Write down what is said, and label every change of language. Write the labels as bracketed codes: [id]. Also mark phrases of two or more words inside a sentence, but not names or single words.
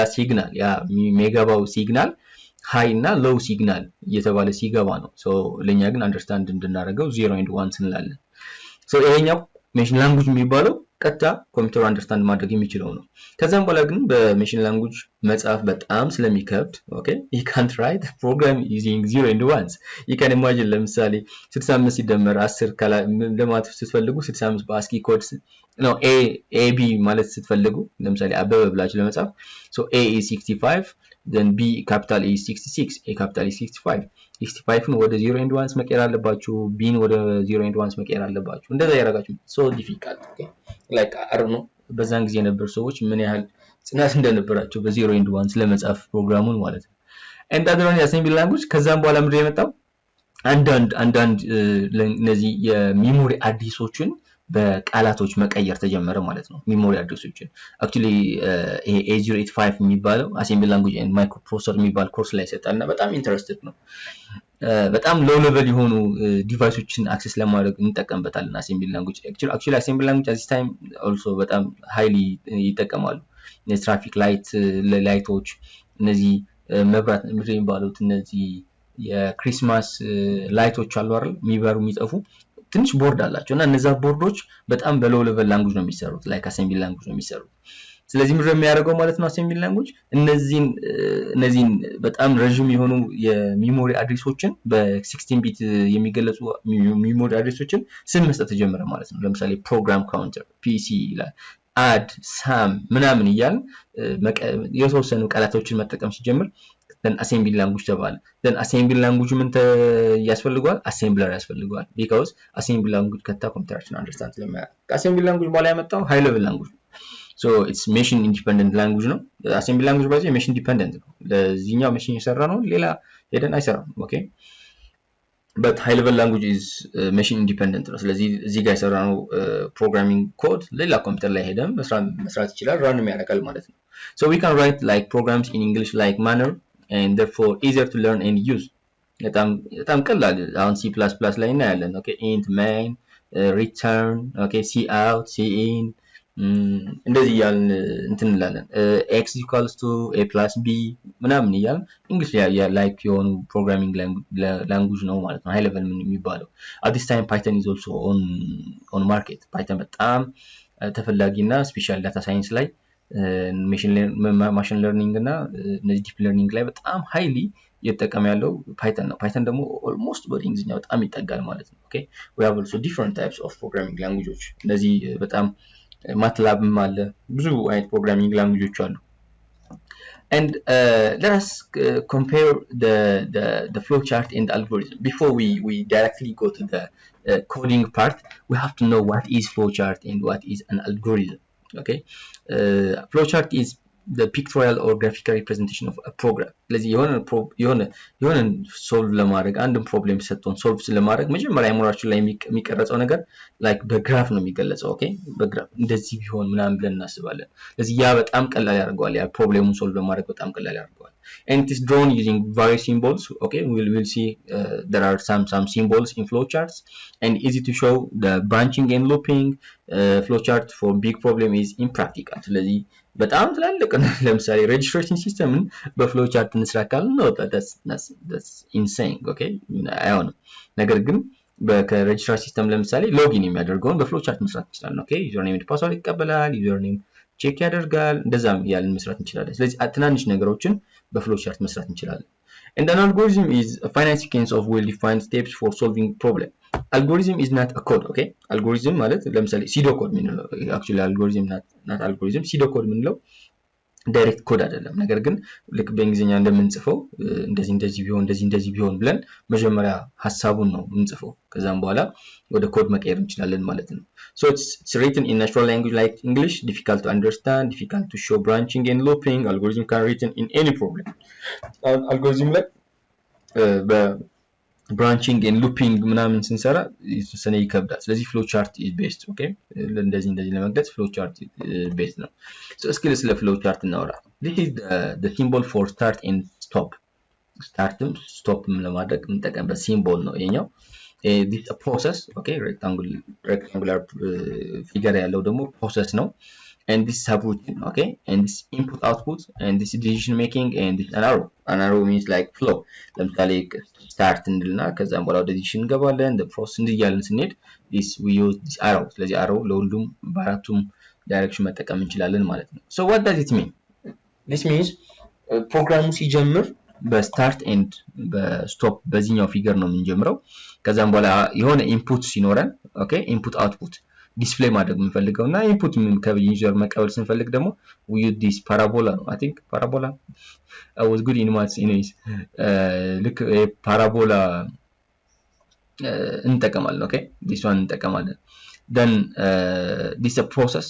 [am] ሲግናል ያ የሚገባው [en] signal high [am] እና [en] low signal [am] እየተባለ ሲገባ ነው። so ለኛ ግን አንደርስታንድ እንድናደርገው [en] 0 and 1 [am] እንላለን። so ይሄኛው [en] machine language [am] የሚባለው ቀጥታ [en] computer understand [am] ማድረግ የሚችለው ነው። ከዛም በኋላ ግን በሜሽን ላንጉጅ መጻፍ በጣም ስለሚከብድ ኦኬ [en] you can't write a program using 0 and 1s you can imagine [am] ለምሳሌ 65 ሲደመር 10 ለማለት ስትፈልጉ 65 በአስኪ ኮድ ነው ab ማለት ስትፈልጉ ለምሳሌ አበበ ብላችሁ ለመጻፍ [en] so a is 65 then b capital is [am] 66 a capital is 65ን ወደ [en] 0 and 1s [am] መቀየር አለባችሁ b ን ወደ [en] 0 and 1s [am] መቀየር አለባችሁ። እንደዛ ያደርጋችሁ [en] so difficult okay like I don't know [am] በዛን ጊዜ የነበሩ ሰዎች ምን ያህል ጽናት እንደነበራቸው በ0 and 1s ለመጻፍ ፕሮግራሙን ማለት ነው። [en] and other one assembly language [am] ከዛም በኋላ ምንድነው የመጣው አንዳንድ እነዚህ የሚሞሪ አድሬሶችን በቃላቶች መቀየር ተጀመረ ማለት ነው። [en] memory addresses [am] actually ይሄ A085 የሚባለው [en] assembly language and microprocessor [am] የሚባል ኮርስ ላይ ሰጣልና በጣም ኢንተረስቲንግ ነው። በጣም [en] low level [am] የሆኑ [en] devices access [am] ለማድረግ እንጠቀምበታለን [en] assembly language actually assembly language at this time also [am] በጣም highly ይጠቀማሉ። [en] traffic lights [am] እነዚህ መብራት ምድር የሚባሉት እነዚህ [en] Christmas lights [am] አሉ አይደል የሚበሩ የሚጠፉ ትንሽ ቦርድ አላቸው እና እነዛ ቦርዶች በጣም [en] low level language [am] ነው የሚሰሩት [en] like assembly language [am] ነው የሚሰሩት። ስለዚህ ምንድነው የሚያደርገው ማለት ነው [en] assembly language [am] እነዚህን በጣም ረጅም የሆኑ የሚሞሪ አድሬሶችን በ16 ቢት የሚገለጹ [en] memory addresses [am] ስም መስጠት ተጀመረ ማለት ነው። ለምሳሌ [en] program counter [am] pc ይላል [en] add sam [am] ምናምን እያልን የተወሰኑ ቃላቶችን መጠቀም ሲጀምር [en] then assembly language [am] ተባለ። [en] then assembly language [am] ምን ያስፈልጋል assembler ያስፈልጋል [en] because assembly language [am] ከታ [en] computer understand [am] ስለማያደርግ [en] assembly language [am] በኋላ ያመጣው [en] high level language so it's machine independent language [am] ነው። [en] assembly language [am] ባይዘ [en] machine dependent [am] ነው። ለዚህኛው machine የሰራ ነው ሌላ ሄደን አይሰራም [en] okay but high level language is machine independent [am] ነው። ስለዚህ እዚህ ጋር የሰራነው [en] programming code [am] ሌላ ኮምፒውተር ላይ ሄደን መስራት ይችላል ራን ያደርጋል ማለት ነው። [en] so we can write like programs in English like manner and therefore easier to learn and use [am] በጣም ቀላል አሁን C++ ላይ እናያለን [en] okay int main return okay cout cin [am] እንደዚህ ያልን እንትን እንላለን [en] x equals to a plus b [am] ምናምን ይያል እንግሊዝ [en] like [am] የሆኑ ፕሮግራሚንግ ላንጉጅ ነው ማለት ነው ሃይ ሌቨል ምን የሚባለው። [en] at this time python is also on market python [am] በጣም ተፈላጊና ስፔሻል ዳታ ሳይንስ ላይ [en] machine learning [am] እና እነዚህ [en] deep learning [am] ላይ በጣም ሃይሊ እየተጠቀመ ያለው ፓይተን ነው። ፓይተን ደግሞ ኦልሞስት በእንግሊዝኛ በጣም ይጠጋል ማለት ነው። ኦኬ [en] we have also different types of programming languages [am] እነዚህ በጣም ማትላብም አለ ብዙ አይነት ፕሮግራሚንግ ላንጉጆች አሉ። [en] And let us compare the flow chart and the algorithm. Before we directly go to the coding part, we have to know what is flow chart and what is an algorithm. Okay, flow chart is the pictorial or graphical representation of a program. [am] ስለዚህ የሆነ ሶልቭ ለማድረግ አንድን ፕሮብሌም ሰጥቶን ሶልቭ ለማድረግ መጀመሪያ አይሞራችን ላይ የሚቀረጸው ነገር ላይክ በግራፍ ነው የሚገለጸው። ኦኬ በግራፍ እንደዚህ ቢሆን ምናምን ብለን እናስባለን። ስለዚህ ያ በጣም ቀላል ያደርገዋል፣ ያ ፕሮብሌሙን ሶልቭ ለማድረግ በጣም ቀላል ያደርገዋል። [en] and it is drawn using various symbols. Okay, we'll see there are some symbols in flowcharts, and easy to show. The branching and looping flowchart for big problem is impractical. [am] ስለዚህ በጣም ትላልቅ ለምሳሌ [en] registration system flow chart [am] እንስራካል ነው [en] that's insane. [am] okay አይሆንም። ነገር ግን በከሬጅስትራር ሲስተም ለምሳሌ ሎጊን የሚያደርገውን [en] flow chart [am] መስራት እንችላለን። ኦኬ [en] user name password [am] ይቀበላል፣ [en] user name check [am] ያደርጋል፣ እንደዛም ያለን መስራት እንችላለን። ስለዚህ ትናንሽ ነገሮችን [en] flow chart [am] መስራት እንችላለን። [en] And an algorithm is a finite sequence of well-defined steps for solving problem. Algorithm is not a code. Okay, algorithm [am] ማለት ለምሳሌ [en] pseudo code [am] ምንለው [en] actually algorithm not algorithm pseudo code [am] ምንለው [en] direct code [am] አይደለም። ነገር ግን ልክ በእንግሊዝኛ እንደምንጽፈው እንደዚህ ቢሆን ብለን መጀመሪያ ሐሳቡን ነው የምንጽፈው። ከዛም በኋላ ወደ ኮድ መቀየር እንችላለን ማለት ነው። [en] So it's written in natural language like English, difficult to understand, difficult to show branching and looping. Algorithm can be written in any problem. [am] Algorithm ላይ [en] branching and looping [am] ምናምን ስንሰራ የተወሰነ ይከብዳል። ስለዚህ [en] flow chart is best. okay [am] እንደዚህ ለመግለጽ [en] flow chart best ነው። so [am] እስኪ ስለ [en] flow chart እናወራ። this is the symbol for start and stop. [am] startም stopም ለማድረግ እንጠቀምበት ሲምቦል ነው ይሄኛው። [en] this a process. okay rectangular figure [am] ያለው ደግሞ [en] process ነው. and this subroutine. okay and this input output and this decision making and this an arrow means like flow. [am] ለምሳሌ start እንልና ከዛም በኋላ ወደ decision እንገባለን። [en] the process [am] እንዲያለን ስንሄድ [en] this we use this arrow. [am] ስለዚህ arrow ለሁሉም በአራቱም ዳይሬክሽን መጠቀም እንችላለን ማለት ነው። [en] so what does it mean? this means [am] ፕሮግራሙ ሲጀምር በስታርት ኤንድ በስቶፕ በዚህኛው ፊገር ነው የምንጀምረው። ከዛም በኋላ የሆነ ኢንፑት ሲኖረን ኦኬ [en] input output display [am] ማድረግ የምንፈልገውና ኢንፑት ከዩዘር መቀበል ስንፈልግ ደግሞ [en] we use this parabola [am] ነው። [en] I think parabola I was good in maths anyways [am] ልክ ፓራቦላ እንጠቀማለን። ኦኬ [en] this one [am] እንጠቀማለን። [en] then this is a process.